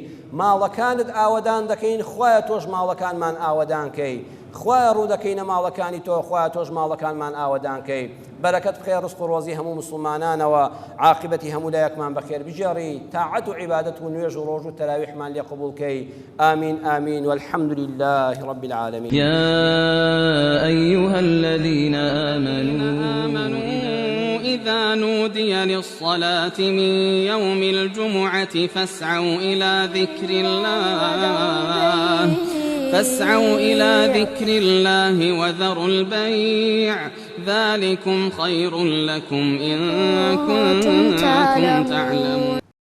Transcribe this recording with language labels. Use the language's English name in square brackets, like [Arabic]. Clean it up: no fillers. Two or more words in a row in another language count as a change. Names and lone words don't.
[Central Kurdish] ماڵەکانت ئاوەدان دەکەین، خوایە تۆش ماڵەکانمان ئاوەدان کەی، خوایە ڕوو دەکەینە ماڵەکانی تۆ، خوایە تۆش ماڵەکانمان ئاوەدان کەی. بەرەکەت بخێ ڕزق و ڕۆزی هەموو موسڵمانانەوە، عاقبەتی هەموو لایەکمان بەخێر بجێڕی، تاعەت و عیبادەت و نوێژ و ڕۆژ و تەراویحمان لێ قبوڵ کەی. [Arabic] آمین آمین والحمد لله رب العالمين. يا أيها الذين آمنوا إذا نودي للصلاة من يوم الجمعة فاسعوا إلى ذكر الله وذروا البيع ذلكم خير لكم إن كنتم تعلمون.